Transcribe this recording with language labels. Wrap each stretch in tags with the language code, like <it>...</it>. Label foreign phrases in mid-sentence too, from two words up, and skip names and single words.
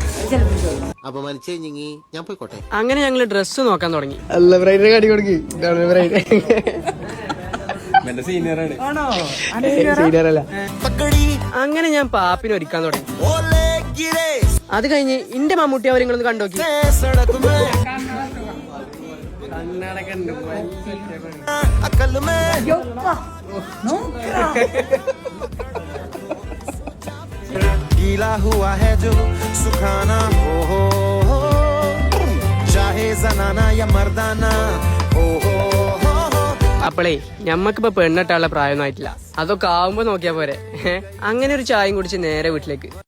<ml>ഞാൻ പോയിക്കോട്ടെ. അങ്ങനെ ഞങ്ങള് ഡ്രസ്സ് നോക്കാൻ തുടങ്ങി. അല്ല ബ്രൈഡിനെ കാട്ടി കൊടുക്കി. അങ്ങനെ ഞാൻ പാപ്പിനെ ഒരുക്കാൻ തുടങ്ങി. അത് കഴിഞ്ഞ് ഇന്റെ മമ്മൂട്ടി അവരിങ്ങളൊന്ന് കണ്ടോക്കി.</ml> <hi>गीला हुआ है जो सुखाना हो चाहे जनाना या मर्दाना हो</hi> <ml>അപ്പളേ ഞമ്മക്കിപ്പോ പെണ്ണിട്ടാനുള്ള പ്രായമൊന്നും ആയിട്ടില്ല. അതൊക്കെ ആവുമ്പോ നോക്കിയാ പോരെ. അങ്ങനെ ഒരു ചായയും കുടിച്ച് നേരെ വീട്ടിലേക്ക്.</ml>